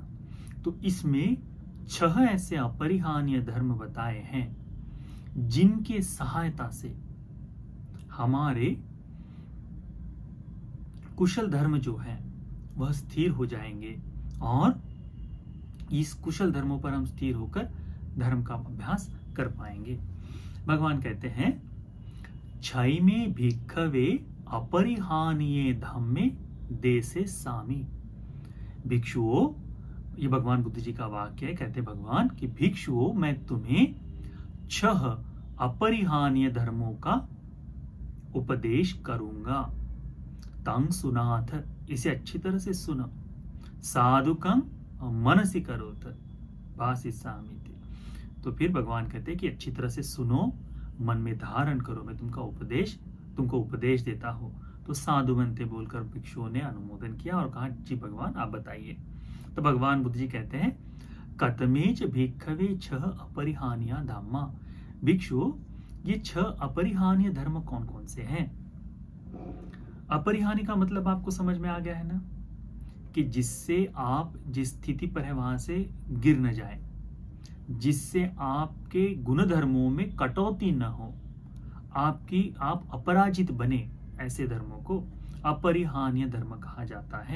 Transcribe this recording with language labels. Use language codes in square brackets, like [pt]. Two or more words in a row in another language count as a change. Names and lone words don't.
[hi] तो इसमें 6 ऐसे अपरिहानीय धर्म बताए हैं जिनके सहायता से हमारे कुशल धर्म जो है वह स्थिर हो जाएंगे और इस कुशल धर्मों पर हम स्थिर होकर धर्म का अभ्यास कर पाएंगे। भगवान कहते हैं, [pi] छई में भिक्खवे अपरिहानीय धम्मे देसे सामी। [hi] भिक्षुओं, ये भगवान बुद्ध जी का वाक्य है। कहते भगवान कि भिक्षुओं, मैं तुम्हें 6 अपरिहानीय धर्मों का उपदेश करूंगा। [pi] तंग सुनाथ, [hi] इसे अच्छी तरह से सुनो। [pi] साधुकं मनसि करोत भासिसामि। [hi] तो फिर भगवान कहते हैं कि अच्छी तरह से सुनो, मन में धारण करो, मैं तुमको उपदेश देता हूं। तो साधुवंते बोलकर भिक्षुओं ने अनुमोदन किया और कहा, जी भगवान आप बताइए। तो भगवान बुद्ध जी कहते हैं, [pi] कतमेच भिक्खवे 6 अपरिहानीय धम्मा। [hi] भिक्षु, ये 6 अपरिहानीय धर्म कौन कौन से हैं? अपरिहानी का मतलब आपको समझ में आ गया है ना, कि जिससे आप जिस स्थिति पर है वहां से गिर न जाए, जिससे आपके गुणधर्मों में कटौती न हो, आप अपराजित बने, ऐसे धर्मों को अपरिहानीय धर्म कहा जाता है।